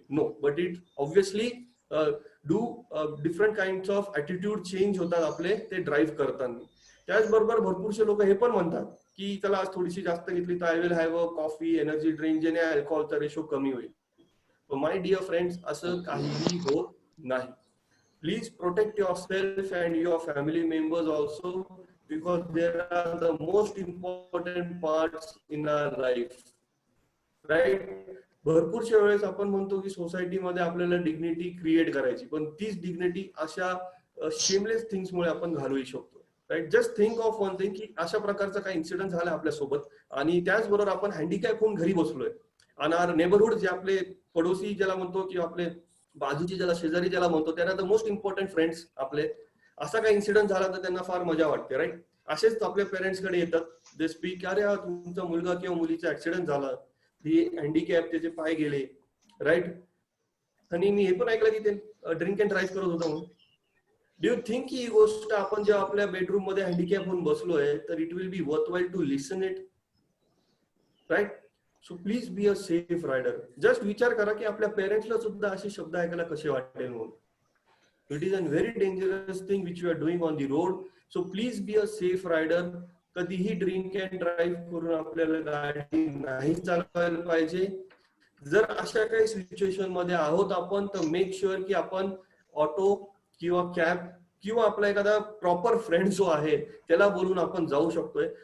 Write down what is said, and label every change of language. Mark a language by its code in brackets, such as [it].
[en] no, but it obviously do different kind of attitude change [mr] होतात आपले ते drive करताना. त्याचबरोबर भरपूरशे लोक हे पण म्हणतात की चला आज थोडीशी जास्त घेतली तर [en] I will have a coffee, energy drink, [mr] जेणे अल्कोहोलचा रेशो कमी होईल. [en] my dear friends, [mr] असं काहीही होत नाही. [en] Please protect yourself and your family members also, because they are the most important parts in our life, right. [mr] भरपूरशा वेळेस आपण म्हणतो की सोसायटीमध्ये आपल्याला डिग्निटी क्रिएट करायची, पण तीच डिग्निटी अशा [en] shameless things [mr] मुळे आपण घालवू शकतो, right. [en] just think of one thing [mr] की अशा प्रकारचा काही इन्सिडेंट झाला आपल्यासोबत आणि त्याचबरोबर आपण हँडिकॅप होऊन घरी बसलोय आणि [en] our neighbourhood, [mr] जे आपले पडोसी ज्याला म्हणतो किंवा आपले बाजूची ज्याला शेजारी ज्याला म्हणतो, त्यांना [en] the most important friends [mr] आपले, असा काही इन्सिडेंट झाला तर त्यांना फार मजा वाटते, राईट. असेच आपल्या पेरेंट्स कडे येतात, [en] they speak, [mr] अरे तुमचा मुलगा किंवा मुलीचा ऍक्सिडेंट झाला, ही हँडिकॅप, त्याचे पाय गेले, राईट. आणि मी हे पण ऐकलं की ते ड्रिंक अँड ड्राईव्ह करत होता म्हणून. [en] do you think [mr] ही गोष्ट आपण जेव्हा आपल्या बेडरूम मध्ये हँडिकॅप होऊन बसलोय तर [en] it will be worthwhile to listen it, [mr] right. [en] So please be a safe rider. [mr] Just विचार करा की आपल्या पेरेंट्सला सुद्धा असे शब्द ऐकायला कसे वाटेल म्हणून. [en] It is a very dangerous thing which you are doing on the road. So please be a safe rider. [mr] कधीही ड्रिंक अँड ड्राईव्ह करून आपल्याला गाडी नाही चालवायला पाहिजे. जर अशा काही सिच्युएशन मध्ये आहोत आपण तर [en] make sure [mr] की आपण ऑटो किंवा कॅब किंवा आपला एखादा प्रॉपर फ्रेंड जो आहे त्याला बोलून आपण जाऊ शकतोय.